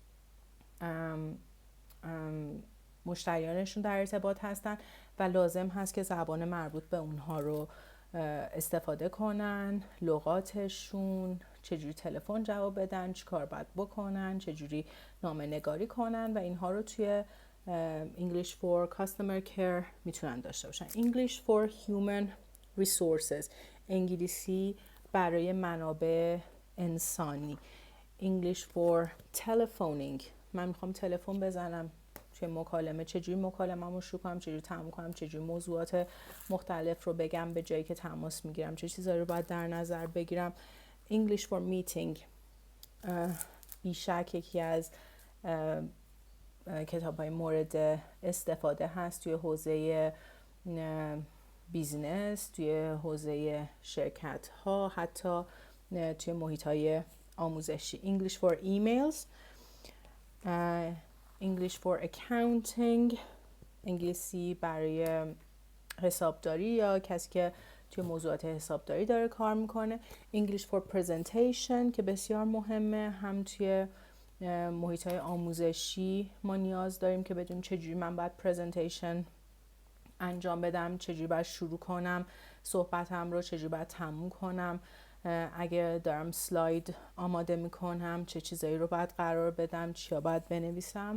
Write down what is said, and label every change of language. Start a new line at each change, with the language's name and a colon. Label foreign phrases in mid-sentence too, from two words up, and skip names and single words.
Persian: مشتریانشون در ارتباط هستن و لازم هست که زبان مربوط به اونها رو استفاده کنن، لغاتشون، چجوری تلفن جواب بدن، چی کار باید بکنن، چجوری نامه نگاری کنن و اینها رو توی
English: English for Customer Care
Persian: میتونن داشته باشن.
English: English for Human Resources،
Persian: انگلیسی برای منابع انسانی.
English: English for Telephoning،
Persian: من میخوام تلفن بزنم توی مکالمه، چجوری مکالمه‌مو شروع کنم، چجوری تموم کنم، چجوری موضوعات مختلف رو بگم به جایی که تماس میگیرم، چه چیزایی رو باید در نظر بگیرم.
English: English for Meeting،
Persian: بیشک یکی از کتاب‌های مورد استفاده هست توی حوزه بیزنس، توی حوزه شرکت ها، حتی توی محیط های آموزشی.
English: English for Emails، English for Accounting،
Persian: انگلیسی برای حسابداری یا کسی که توی موضوعات حسابداری داره کار میکنه.
English: English for Presentation
Persian: که بسیار مهمه، هم توی محیط های آموزشی ما نیاز داریم که بدونیم چجوری من باید پرزنتیشن انجام بدم، چجوری باید شروع کنم صحبتم رو، چجوری باید تموم کنم، اگه دارم سلاید آماده میکنم چه چیزایی رو باید قرار بدم، چیا باید بنویسم.